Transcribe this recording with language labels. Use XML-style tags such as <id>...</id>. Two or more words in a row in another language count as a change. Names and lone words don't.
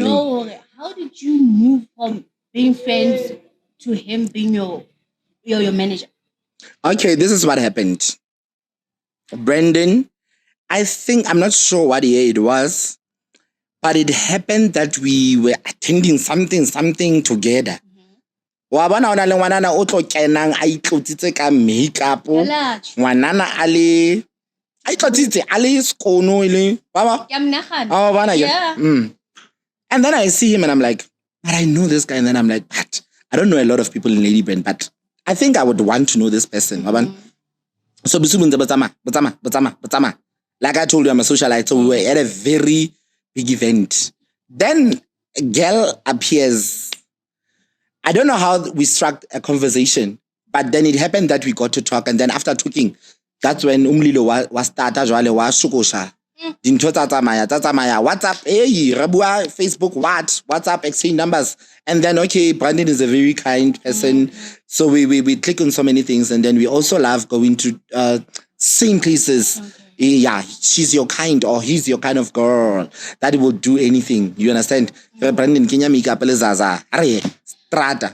<en>Know, how did you move from being friends to him being your manager? Okay, this is what happened. Brandon, I'm not sure what year it was, but it happened that we were attending something together.</en> <st>Wa bona ona le ngwanana o tlo kenang a itlotsitse ka makeup, ngwanana a itlotsitse a le skono ile baba oh bana yeah.</st> <en>And then I see him and I'm like, but I know this guy. And then I'm like, but I don't know a lot of people in Ladybrand, but I think I would want to know this person. So like I told you, I'm a socialite, so we were at a very big event. Then a girl appears. I don't know how we struck a conversation, but then it happened that we got to talk, and then after talking, that's when Mbulelo was started</en> <st>jwale wa shukosha. Dintho tsa tsamaya WhatsApp, hey, Rabua, Facebook, WhatsApp,</st> <en>exchange numbers. And then, okay, Brandon is a very kind person. So we click on so many things. And then we also love going to same places. Yeah, she's your kind, or he's your kind of girl that will do anything. You understand? Brandon, Kenya makeup, strata.</en>